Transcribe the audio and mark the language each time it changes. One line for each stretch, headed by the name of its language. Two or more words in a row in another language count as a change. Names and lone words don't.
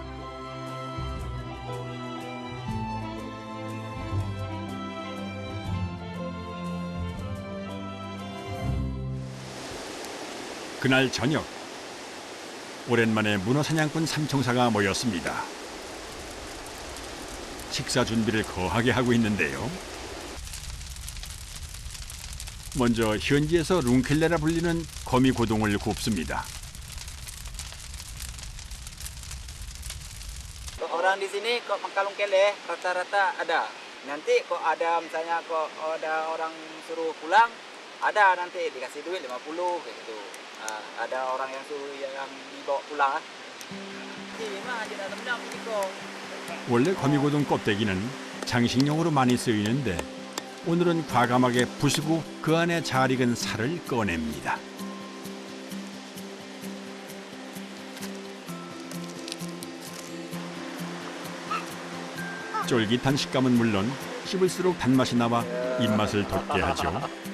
Korean: 그날 저녁, 오랜만에 문어 사냥꾼 삼총사가 모였습니다. 식사 준비를 거하게 하고 있는데요. 먼저 현지에서 룽킬레라 불리는 거미고동을 굽습니다.
Indonesian: Orang di sini kok makan lungkele rata-rata ada. Nanti kok ada misalnya kok ada orang suruh pulang, ada nanti dikasih duit 50 kayak gitu. Ada orang yang suruh yang dibawa pulang. Ini mah aja dalam 이거.
Korean: 원래 거미고동 껍데기는 장식용으로 많이 쓰이는데 오늘은 과감하게 부수고 그 안에 잘 익은 살을 꺼냅니다. 쫄깃한 식감은 물론 씹을수록 단맛이 나와 입맛을 돋게 하죠.